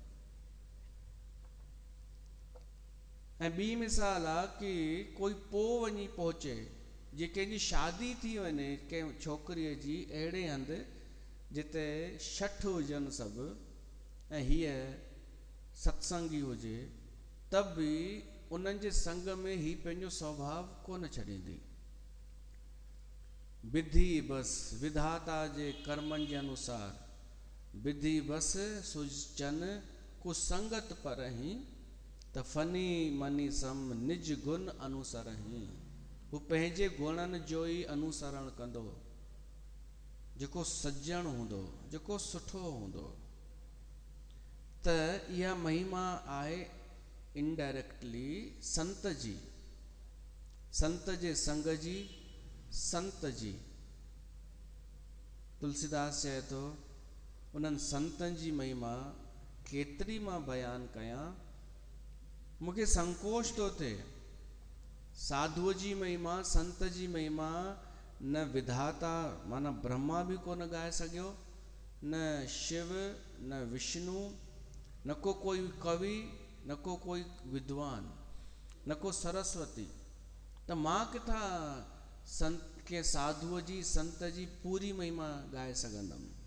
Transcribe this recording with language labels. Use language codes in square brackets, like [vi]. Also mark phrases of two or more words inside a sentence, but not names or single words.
[sd] ऐं ॿी मिसाल आहे कि कोई पोइ वञी पहुचे, जे कंहिंजी शादी थी वञे कंहिं छोकिरीअ जी अहिड़े हंधि जिते शठ हुजनि सभु, ऐं हीअ सत्संगी हुजे, तब बि उन्हनि जे संग में ही पंहिंजो स्वभाव कोन छॾींदी। विधि बस विधाता जे कर्मनि जे अनुसार, [awa] विधि बस सुजन कुसंगत परही, त फनी मनी सम निज गुण अनुसरही। [sd] हू पंहिंजे गुणनि जो ई अनुसरण कंदो, जेको सज्जण हूंदो, जेको सुठो हूंदो। त इहा महिमा आहे इनडायरेक्टली संत जी, संत जे संग जी, संत जी। तुलसीदास चए थो, उन्हनि संतनि जी महिमा केतिरी मां बयानु कयां, मूंखे संकोच थो थिए। साधुअ जी महिमा, संत जी महिमा न विधाता माना ब्रह्मा बि कोन ॻाए सघियो, न शिव, न विष्णु, न को कोई कवि, न को कोई विद्वान, न को सरस्वती। त मां किथां संत के साधुअ जी, संत जी पूरी महिमा ॻाए सघंदुमि।